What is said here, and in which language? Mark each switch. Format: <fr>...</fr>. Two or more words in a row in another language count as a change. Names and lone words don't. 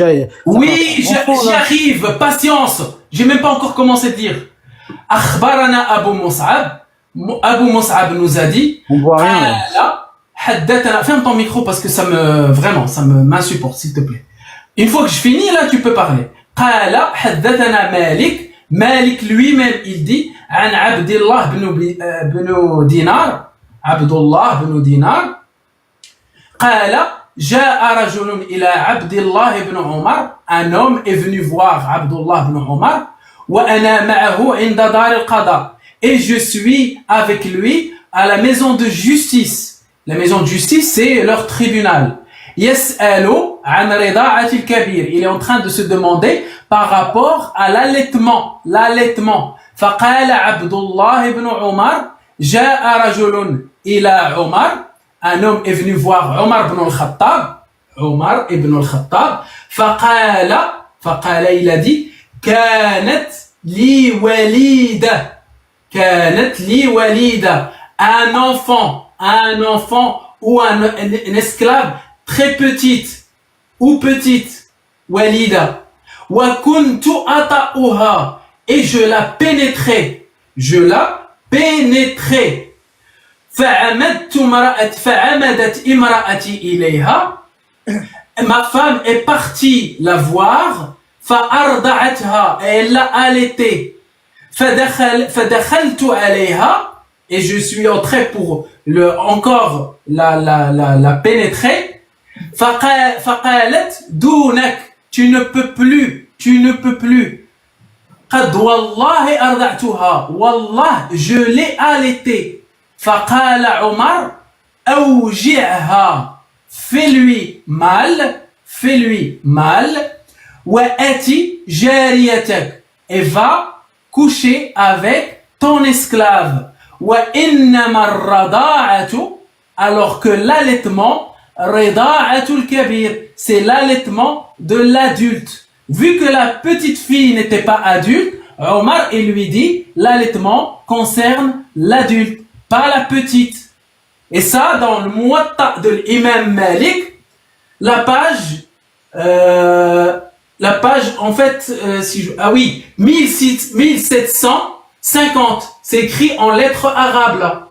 <fr>Oui, j'y arrive. Patience. J'ai même pas encore commencé à dire.</fr> <ar>أخبرنا أبو مصعب.</ar> <fr>Abu Mus'ab nous a dit. On voit rien. Ferme ton micro parce que ça m'insupporte, s'il te plaît. Une fois que je finis, là, tu peux parler.</fr> <ar>قال حدثنا مالك.</ar> <fr>Malik lui-même, il dit,</fr> <ar>عن عبد الله بن دينار. Abdullah ibn Dinar. قال، جاء رجل إلى عبد الله بن عمر.</ar> <fr>Un homme est venu voir Abdullah ibn Omar.</fr> <ar>وأنا معه عند دار القضاء.</ar> <fr>Et je suis avec lui à la maison de justice. La maison de justice, c'est leur tribunal.</fr> <ar>يسأل عن رضاعة الكبير.</ar> <fr>Il est en train de se demander par rapport à l'allaitement. L'allaitement.</fr> <ar>فقال عبد الله بن عمر، جاء رجل إلى عمر.</ar> <fr>Un homme est venu voir Omar ibn al-Khattab. Omar ibn al-Khattab.</fr> <ar>Faqala,</ar> <fr>il a dit,</fr> <ar>كانت لي وليدة. كانت لي وليدة.</ar> <fr>Un enfant ou un esclave très petite ou petite,</fr> <ar>walida. وكنت أطؤها.</ar> <fr>Et je la pénétrais.</fr> <ar>فعمدت فعمدت امرأتي إليها.</ar> <fr>Ma femme est partie la voir. فأرضعتها. Elle l'a allaitée.</fr> <ar>فدخلت عليها.</ar> <fr>Et je suis entré pour encore la pénétrer.</fr> <ar>فقالت دونك.</ar> <fr>Tu ne peux plus.</fr> <ar>قد والله أرضعتها. والله</ar> <fr>je l'ai allaitée.</fr> <ar>فقال عمر أوجعها.</ar> <fr>Fais-lui mal.</fr> <ar>وأتي جاريتك.</ar> <fr>Et va coucher avec ton esclave.</fr> <ar>وإنما الرضاعة.</ar> <fr>Alors que l'allaitement,</fr> <ar>رضاعة الكبير,</ar> <fr>c'est l'allaitement de l'adulte. Vu que la petite fille n'était pas adulte, Omar il lui dit l'allaitement concerne l'adulte, pas la petite. Et ça, dans le Muwatta de l'imam Malik, la page en fait, 1750, c'est écrit en lettres arabes là.</fr>